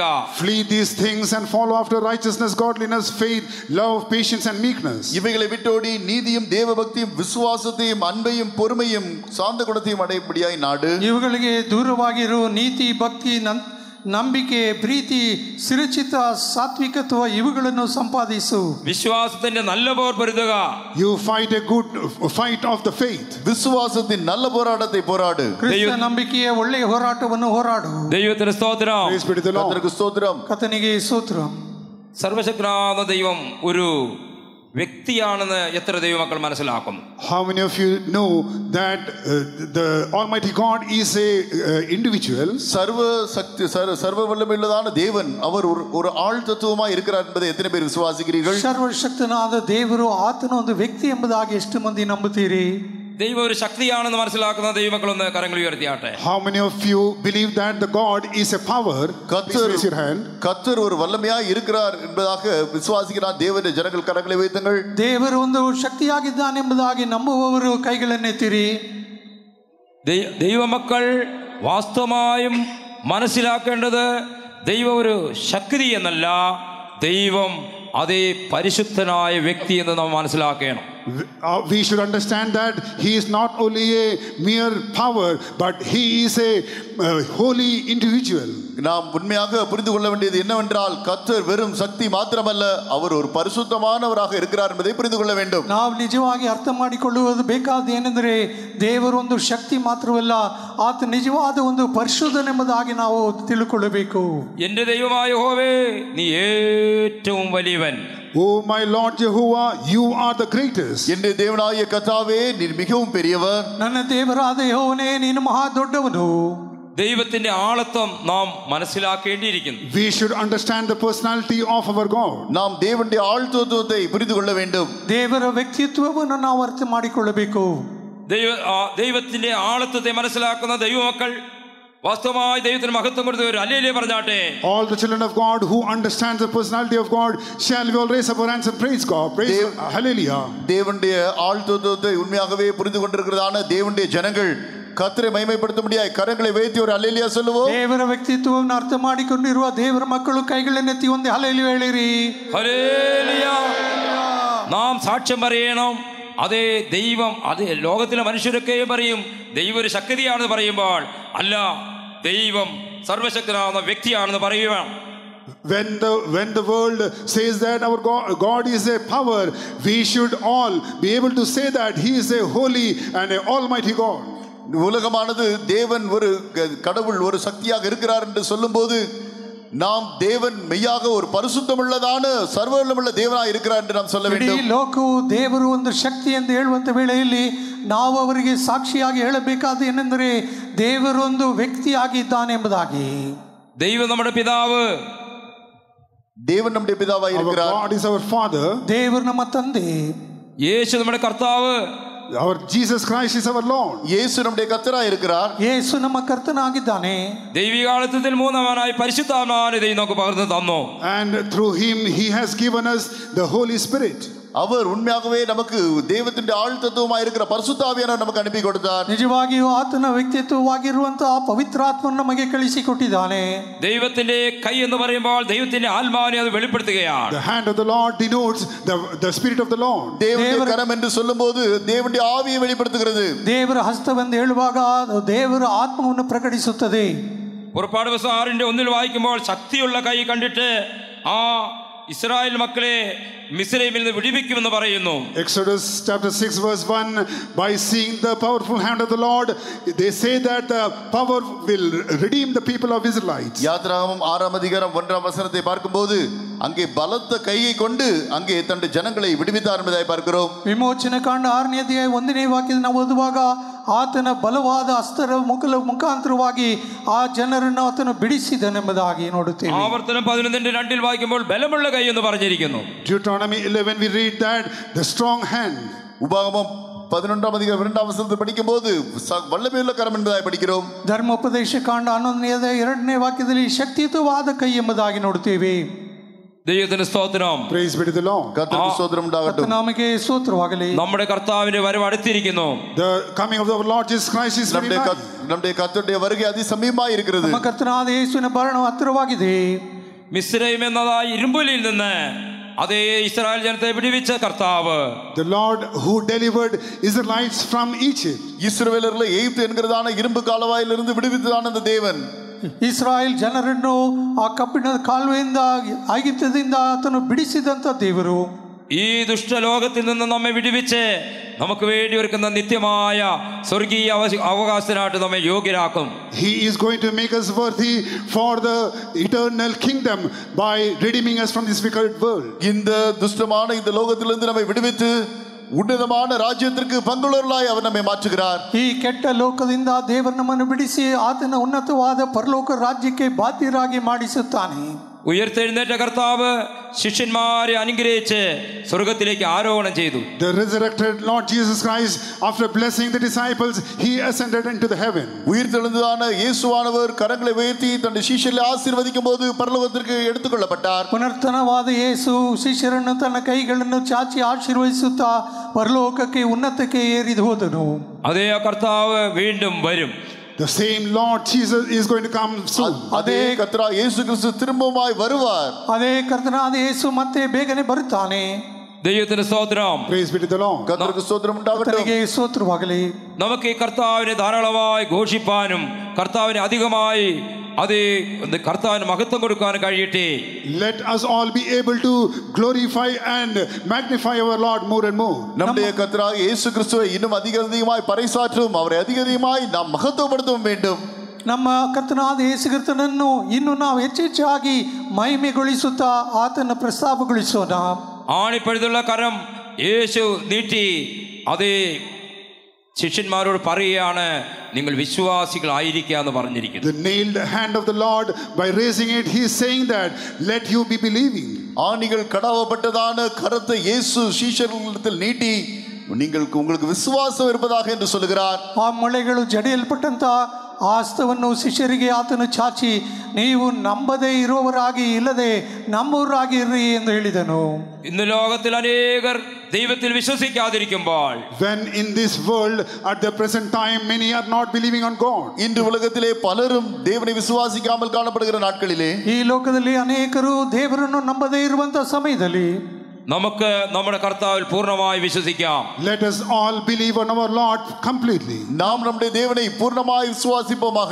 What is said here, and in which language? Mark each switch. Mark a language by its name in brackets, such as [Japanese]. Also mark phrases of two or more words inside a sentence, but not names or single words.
[English] Flee these things and follow after righteousness, godliness, faith, love, patience and meekness. [Tamil] இவைகளை விட்டோடி நீதியும் தேவபக்தியும் விசுவாசத்தையும் அன்பையும் பொறுமையும் சாந்த குணத்தையும் அடையபடியாய் நாடு. [Kannada] ಇವುಗಳಿಗೆ ದೂರವಾಗಿರು. ನೀತಿ, ಭಕ್ತಿ, ನಂಬಿಕೆ, ಪ್ರೀತಿ, ಸ್ಥಿರಚಿತ್ತ, ಸಾತ್ವಿಕತ್ವ ಇವುಗಳನ್ನು ಸಂಪಾದಿಸು. [Malayalam] വിശ്വാസത്തിന്റെ നല്ല പോർ പൊരുതുക. [English] You fight a good fight of the faith. [Tamil] விசுவாசத்தின் நல்ல போராட்டத்தை போராடு. [Kannada] ಕ್ರಿಸ್ತ ನಂಬಿಕೆಯ ಒಳ್ಳೆಯ ಹೋರಾಟವನ್ನು ಹೋರಾಡು. [Malayalam] ദൈവത്തിന് സ്തോത്രം. [English] Praise be to the Lord. [Tamil] கர்த்தருக்கு ஸ்தோத்திரம். [Kannada] ಕರ್ತನಿಗೆ ಸ್ತೋತ್ರ. [Malayalam] സർവശക്തനായ ദൈവം ഒരു വ്യക്തിയാണെന്ന് എത്ര ദൈവമക്കൾ മനസ്സിലാക്കുന്നു? [English] How many of you know that the Almighty God is a individual? [Tamil] சர்வ வல்லமையுள்ளதான தேவன் அவர் ஒரு ஆள் தத்துவமாய் இருக்கிறார் என்பதை எத்தனை பேர் விசுவாசிக்கிறீர்கள்? [Kannada] ಸರ್ವಶಕ್ತನಾದ ದೇವರು ಆತನ ಒಂದು ವ್ಯಕ್ತಿ ಎಂಬುದಾಗಿ ಎಷ್ಟು ಮಂದಿ ನಂಬುತ್ತೀರಿ? [Malayalam] ദൈവം ഒരു ശക്തിയാണെന്ന് മനസ്സിലാക്കുന്ന ദൈവമക്കൾ ഒന്ന് കരങ്ങൾ ഉയർത്തിയാട്ടെ. [English] How many of you believe that the God is a power? Please raise your hand. [Tamil] கர்த்தர் ஒரு வல்லமையாய் இருக்கிறார் என்பதாக விசுவாசிக்கிறார் தேவனுடைய ஜனங்கள் கரங்களை வைத்துங்கள். [Kannada] ದೇವರು ಒಂದು ಶಕ್ತಿಯಾಗಿದ್ದಾನೆಂಬುದಾಗಿ ನಂಬುವವರು ಕೈಗಳನ್ನೆತ್ತಿರಿ. [Malayalam] ദൈവമക്കൾ വാസ്തവമായും മനസ്സിലാക്കേണ്ടത് ദൈവം ഒരു ശക്തി എന്നല്ല, ദൈവം അതേ പരിശുദ്ധനായ വ്യക്തി എന്ന് നാം മനസ്സിലാക്കണം. [English] We should understand that he is not only a mere power, but he is a holy individual. [Tamil] நாம் உண்மையாக புரிந்து கொள்ள வேண்டியது என்னவென்றால் கர்த்தர் வெறும் சக்தி மாத்திரமல்ல, அவர் ஒரு பரிசுத்தமானவராக இருக்கிறார் என்பதை புரிந்து கொள்ள வேண்டும். [Kannada] ನಾವು ನಿಜವಾಗಿ ಅರ್ಥ ಮಾಡಿಕೊಳ್ಳುವುದು ಬೇಕಾದ ಏನೆಂದರೆ ದೇವರು ಒಂದು ಶಕ್ತಿ ಮಾತ್ರವಲ್ಲ, ಆತ ನಿಜವಾದ ಒಂದು ಪರಿಶುದ್ಧನೆಂಬುದಾಗಿ ನಾವು ತಿಳ್ಕೊಳ್ಳಬೇಕು. [Malayalam] എൻ്റെ ദൈവമായ യഹോവേ, നീ ഏറ്റവും വലിയവൻ. [English] Oh my Lord Jehovah, you are the greatest. [Tamil] என்னுடைய தேவனாகிய கர்த்தாவே, நீர் மிகவும் பெரியவர். [Kannada] ನನ್ನ ದೇವರಾದ ಯೆಹೋವನೇ, ನೀನು ಮಹಾ ದೊಡ್ಡವನು. [Malayalam] ദൈവത്തിന്റെ ആളത്വം നാം മനസ്സിലാക്കേണ്ടിയിരിക്കുന്നു. [English] We should understand the personality of our God. [Tamil] நாம் தேவனுடைய ஆழ்த்துவத்தை புரிந்து கொள்ள வேண்டும். [Kannada] ದೇವರ ವ್ಯಕ್ತಿತ್ವವನ್ನು ನಾವು ಅರ್ಥ ಮಾಡಿಕೊಳ್ಳಬೇಕು. [Malayalam] ദൈവത്തിന്റെ ആളത്വത്തെ മനസ്സിലാക്കുന്ന ദൈവമക്കൾ വാസ്തവമായി ദൈവത്തിന് മഹത്വം കൊടുത്ത ഒരു ഹല്ലേലൂയ പറഞ്ഞാട്ടെ. [English] All the children of God who understand the personality of God, shall we all raise up our hands and praise God? Praise hallelujah. [Tamil] தேவனுடைய ஆழ்த்துவத்தை உண்மையாகவே புரிந்து கொண்டிருக்கிறதான தேவனுடைய ஜனங்கள் கர்த்தரை மகிமைப்படுத்தும்படியாய் கரங்களை வைத்து ஒரு ஹல்லேலூயா சொல்லுவோம். [Kannada] ದೇವರ ವ್ಯಕ್ತಿತ್ವವನ್ನು ಅರ್ಥ ಮಾಡಿಕೊಂಡಿರುವ ದೇವರ ಮಕ್ಕಳು ಕೈಗಳನ್ನೆತ್ತಿ ಒಂದು ಹಲ್ಲೇಲೂಯಾ ಹೇಳಿರಿ. [Malayalam] ഹല്ലേലൂയ. നാം സാക്ഷ്യം പറയണം. അതേ ദൈവം, അത് ലോകത്തിലെ മനുഷ്യരൊക്കെയും പറയും ദൈവം ഒരു ശക്തിയാണെന്ന് പറയുമ്പോൾ അല്ല, ദൈവം സർവശക്തനാകുന്ന വ്യക്തിയാണെന്ന് പറയുക. [English] When the world says that our God is a power, we should all be able to say that He is a holy and a almighty God. [Tamil] உலகமானது தேவன் ஒரு கடவுள் ஒரு சக்தியாக இருக்கிறார் என்று சொல்லும்போது நாம் தேவன் மெய்யாக ஒரு பரிசுத்தமுள்ளதான சர்வவல்லமையுள்ள தேவனாய் இருக்கிறார் என்று நாம் சொல்ல வேண்டும். [Kannada] ಇಡೀ ಲೋಕವು ದೇವರು ಒಂದು ಶಕ್ತಿ ಎಂದು ಹೇಳುವಂತ ವೇಳೆಯಲ್ಲಿ ನಾವು ಅವರಿಗೆ ಸಾಕ್ಷಿಯಾಗಿ ಹೇಳಬೇಕಾದ ಏನೆಂದರೆ ದೇವರು ಒಂದು ವ್ಯಕ್ತಿಯಾಗಿದ್ದಾನೆ ಎಂಬುದಾಗಿ. [Malayalam] ദൈവം നമ്മുടെ പിതാവ്, [Tamil] தேவன் நம்முடைய பிதாவாய் இருக்கிறார். [English] God is our Father. [Kannada] ದೇವರು ನಮ್ಮ ತಂದೆ. [Malayalam] യേശു നമ്മുടെ കർത്താവ്. [English] Our Jesus Christ is our Lord. [Tamil] இயேசு நம்முடைய கர்த்தராய் இருக்கிறார். [Kannada] ಯೇಸು ನಮ್ಮ ಕರ್ತನಾಗಿದ್ದಾನೆ. [Malayalam] ദൈവികാളത്തിൽ മൂന്നാമനായി പരിശുദ്ധാത്മാവിനെ ദൈവം നമുക്ക് പകർന്നു തന്നു. [English] And through Him He has given us the Holy Spirit. [Tamil] அவர் உண்மையாகவே நமக்கு தேவத்தின் ஆழ்த்தத்துவமாய் இருக்கிற பரிசுத்த ஆவியானவர் நமக்கு அனுப்பி கொடுத்தார். [Kannada] ನಿಜವಾಗಿಯೂ ಆತನ ವ್ಯಕ್ತಿತ್ವವಾಗಿರುವಂತಹ ಪವಿತ್ರಾತ್ಮವನ್ನು ನಮಗೆ ಕಳಿಸಿಕೊಟ್ಟಿದ್ದಾನೆ. [Malayalam] ദൈവത്തിന്റെ കൈ എന്ന് പറയുമ്പോൾ ദൈവത്തിന്റെ ആത്മാവിനെ അത് വെളിപ്പെടുത്തുകയാണ്. [English] The hand of the Lord denotes the spirit of the Lord. [Tamil] தேவனுடைய கரம் என்று சொல்லும்போது தேவனுடைய ஆவியை வெளிப்படுத்துகிறது. [Kannada] ದೇವರ ಹಸ್ತವೆಂದು ಹೇಳುವಾಗ ದೇವರ ಆತ್ಮವನ್ನು ಪ್ರಕಟಿಸುತ್ತದೆ. [Malayalam] പുറപ്പാട് പുസ്തകം 6:1 വായിക്കുമ്പോൾ ശക്തിയുള്ള കൈ കണ്ടിട്ട് ആ ഇസ്രായേൽ മക്കളെ മിസ്രൈമിൽ നിന്ന് വിടുവിക്കുമെന്ന് പറയുന്നു. [English] Exodus chapter 6 verse 1, by seeing the powerful hand of the Lord, they say that the power will redeem the people of Israelites. [Tamil] யாத்ராகமம் 6:1 பார்க்கும்போது அங்கே பலத்த கையை கொண்டு அங்கே தன்னுடைய ஜனங்களை விடுவித்தார் என்பதை பார்க்கிறோம். [Kannada] ವಿಮೋಚನೆ ಕಾಂಡ 6:1 ವಾಕ್ಯದಲ್ಲಿ ನಾವು ಓದುವಾಗ ಆತನ ಬಲವಾದ ಹಸ್ತರ ಮುಖಾಂತರವಾಗಿ ಆ ಜನರನ್ನು ಆತನು ಬಿಡಿಸಿದನೆಂಬುದಾಗಿ ನೋಡುತ್ತೇವೆ. [Malayalam] ആവർത്തനം 11:2 വായിക്കുമ്പോൾ ബലമുള്ള കൈ എന്ന് പറഞ്ഞിരിക്കുന്നു. [English] Deuteronomy 11 we read that the strong hand. [Tamil] உபாகமம் 11:2 படிக்கும்போது வல்லமையுள்ள கரம் என்பதை படிக்கிறோம். [Kannada] ಧರ್ಮೋಪದೇಶ ಕಾಂಡ 11:2 ವಾಕ್ಯದಲ್ಲಿ ಶಕ್ತಿಯುತವಾದ ಕೈ ಎಂಬುದಾಗಿ ನೋಡುತ್ತೇವೆ. [Malayalam] ദൈവത്തിന് സ്തോത്രം. [English] Praise be to the Lord. [Malayalam] കർത്താവിന് സ്തോത്രം ഉണ്ടാകട്ടെ. കർത്താവിനെ സ്തോത്രമാകಲಿ. നമ്മുടെ കർത്താവിന്റെ വരവ് അടുത്തിരിക്കുന്നു. [English] The coming of our Lord Jesus Christ is very nigh. [Tamil] நம்முடைய கர்த்தருடைய வருகை அதிசமீபமாய் இருக்கிறது. [Kannada] ನಮ್ಮ ಕರ್ತನಾದ ಯೇಸುವಿನ ಬರಣ ಹತ್ತಿರವಾಗಿದೆ. [Malayalam] മിസ്രൈം എന്നതായി ഇരുമ്പുലിൽ നിന്ന് അതേ ഇസ്രായേൽ ജനത്തെ വിടുവിച്ച കർത്താവ്, [English] The Lord who delivered Israelites from Egypt. [Tamil] இஸ்ரவேலர்களை எகிப்து என்கிறதான இரும்பு காலவாயிலிருந்து விடுவித்ததான அந்த தேவன் [Kannada] ಇಸ್ರಾಯೇಲ್ ಜನರನ್ನು ಆ ಕಬ್ಬಿಣದ ಕಾಲುವೆಯಿಂದ ಐಗುಪ್ತದಿಂದ ಆತನು ಬಿಡಿಸಿದಂತ ದೇವರು [Malayalam] ഈ ദുഷ്ടലോകത്തിൽ നിന്ന് നമ്മെ വിടുവിച്ച് നമുക്ക് വേണ്ടി ഒരുക്കുന്ന നിത്യമായ സ്വർഗീയ അവകാശത്തിനായിട്ട് നമ്മെ യോഗ്യരാക്കും. [English] He is going to make us worthy for the eternal kingdom by redeeming us from this wicked world. [Tamil] இந்த துஷ்டமான இந்த லோகத்திலிருந்து நம்மை விடுவித்து ಉನ್ನತமான ರಾಜ್ಯத்திற்கு பங்குள்ளவர்களாய் அவர் நம்மை மாற்றுகிறார். [Kannada] ಈ ಕೆಟ್ಟ ಲೋಕದಿಂದ ದೇವರು ನಮ್ಮನ್ನು ಬಿಡಿಸಿ ಆತನ ಉನ್ನತವಾದ ಪರಲೋಕ ರಾಜ್ಯಕ್ಕೆ ಬಾಧ್ಯರಾಗಿ ಮಾಡಿಸುತ್ತಾನೆ. [Malayalam] ഉയർത്തെഴുന്നേറ്റ കർത്താവ് ശിഷ്യന്മാരെ അനുഗ്രഹിച്ച് സ്വർഗത്തിലേക്ക് ആരോഹണം ചെയ്തു. [English] The resurrected Lord Jesus Christ, after blessing the disciples, he ascended into the heaven. [Tamil] உயிர்த்தெழுந்ததான இயேசுவானவர் கரங்களை உயர்த்தி தன்னுடைய சீஷர்களை ஆசீர்வதிக்கும்போது பரலோகத்திற்கு எடுத்துக்கொள்ளப்பட்டார். [Kannada] ಪುನರ್ತನವಾದ ಯೇಸು ಶಿಷ್ಯರನ್ನು ತನ್ನ ಕೈಗಳನ್ನು ಚಾಚಿ ಆಶೀರ್ವದಿಸುತ್ತಾ ಪರಲೋಕಕ್ಕೆ ಉನ್ನತಕ್ಕೆ ಏರಿದು ಹೋದನು. [Malayalam] അതേ കർത്താവ് വീണ്ടും വരും. [English] The same Lord Jesus is going to come soon. [Tamil] அதே கர்த்தராகிய இயேசு கிறிஸ்து திரும்பவுமாய் வருவார். [Kannada] ಅದೇ ಕರ್ತನಾದ ಯೇಸು ಮತ್ತೆ ಬೇಗನೆ ಬರುತ್ತಾನೆ. [Malayalam] ദൈവത്തിന് സ്തോത്രം. [English] Praise be to the Lord. [Tamil] கர்த்தருக்கு ஸ்தோத்திரம் உண்டாகட்டும். [Kannada] ಕರ್ತನಿಗೆ ಸ್ತೋತ್ರವಾಗಲಿ. [Malayalam] നമുക്ക് ഈ കർത്താവിനെ ധാരാളമായി ഘോഷിപ്പാനും കർത്താവിനെ അധികമായി അതേ കർത്താവിന് മഹത്വം കൊടുക്കാനും കഴിയട്ടെ. [English] Let us all be able to glorify and magnify our Lord more and more. [Tamil] நம்முடைய கர்த்தராகிய இயேசு கிறிஸ்துவை இன்னும் அதிகமாய் பறைசாற்றும், அவரை அதிகமாய் நாம் மகத்துவப்படுத்த வேண்டும். [Kannada] ನಮ್ಮ ಕರ್ತನಾದ ಯೇಸು ಕ್ರಿಸ್ತನನ್ನು ಇನ್ನು ನಾವು ಹೆಚ್ಚೆಚ್ಚಾಗಿ ಮಹಿಮೆಗೊಳಿಸುತ್ತಾ ಆತನ ಪ್ರಸ್ತಾಪಗೊಳಿಸೋಣ. [Malayalam] ആണിപ്പഴുതുള്ള കരം യേശു നീട്ടി അതേ ശിഷ്യന്മാരോട് പറയുകയാണ്, നിങ്ങൾ വിശ്വാസികളായിരിക്കുക എന്ന് പറഞ്ഞിരിക്കുന്നു. [English] The nailed hand of the Lord, by raising it, he is saying that let you be believing. [Tamil] ஆணிகள் கடவப்பட்டதான கரத்தை இயேசு சீஷர்களிடத்தில் நீட்டி உங்களுக்கு விசுவாசம் இருப்பதாக என்று சொல்கிறார். [Kannada] ಆ ಮೊಳೆಗಳು ಜಡಿಯಲ್ಪಟ್ಟಂತ ಆ ಹಸ್ತವನ್ನು ಶಿಷ್ಯರಿಗೆ ಆತನು ಚಾಚಿ ನೀವು ನಂಬದೇ ಇರುವವರಾಗಿ ಇಲ್ಲದೆ ನಂಬುವರಾಗಿ ಇರ್ರಿ ಎಂದು ಹೇಳಿದನು. [Malayalam] ഇന്ന് ലോകത്തിൽ അനേകർ ദൈവത്തിൽ വിശ്വസിക്കാതിരിക്കുമ്പോൾ, [English] when in this world at the present time many are not believing on God, [Tamil] இன்று உலகத்திலே பலரும் தேவனை விசுவாசிக்காமல் காணப்படுகிற நாட்களிலே, [Kannada] ಈ ಲೋಕದಲ್ಲಿ ಅನೇಕರು ದೇವರನ್ನು ನಂಬದೇ ಇರುವಂತ ಸಮಯದಲ್ಲಿ [Malayalam] നമുക്ക് നമ്മുടെ കർത്താവിൽ പൂർണ്ണമായി വിശ്വസിക്കാം. [English] let us all believe on our Lord completely. [Tamil] நாம் நம்முடைய தேவனை பூர்ணமாய் விசுவாசிப்போமாக.